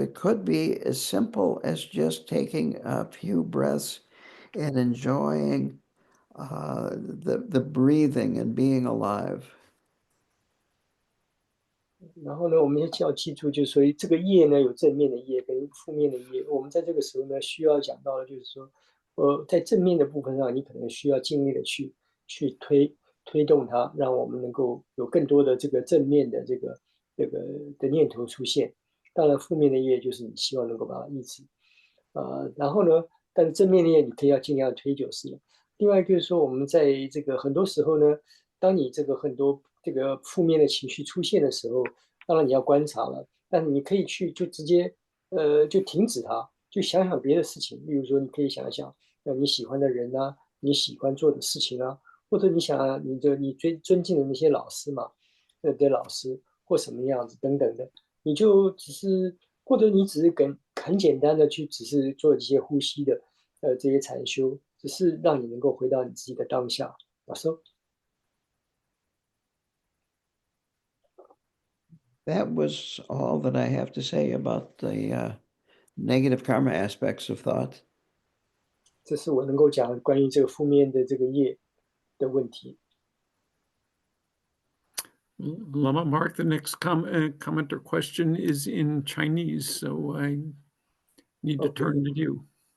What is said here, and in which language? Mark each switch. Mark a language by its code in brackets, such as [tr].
[en] It could be as simple as just taking a few breaths and enjoying the breathing and being alive. [zh] 然后呢，我们要记住，就是说这个业呢有正面的业跟负面的业。我们在这个时候呢，需要讲到的就是说，在正面的部分上，你可能需要尽力的去推动它，让我们能够有更多的这个正面的这个的念头出现。当然，负面的业就是你希望能够把它抑制。然后呢，但是正面的业你可以要尽量推就是了。另外就是说，我们在这个很多时候呢，当你这个很多这个负面的情绪出现的时候，当然你要观察了，但你可以去就直接就停止它，就想想别的事情。例如说，你可以想一想，你喜欢的人啊，你喜欢做的事情啊，或者你想啊，你最尊敬的那些老师嘛，的老师或什么样子等等的，你就只是或者你只是很简单的去只是做一些呼吸的这些禅修，只是让你能够回到你自己的当下。老师。 [en] That was all that I have to say about the negative karma aspects of thought. [zh] 这是我能够讲关于这个负面的这个业的问题。 [en] Lama Mark, the next comment or question is in Chinese, so I need to turn to you.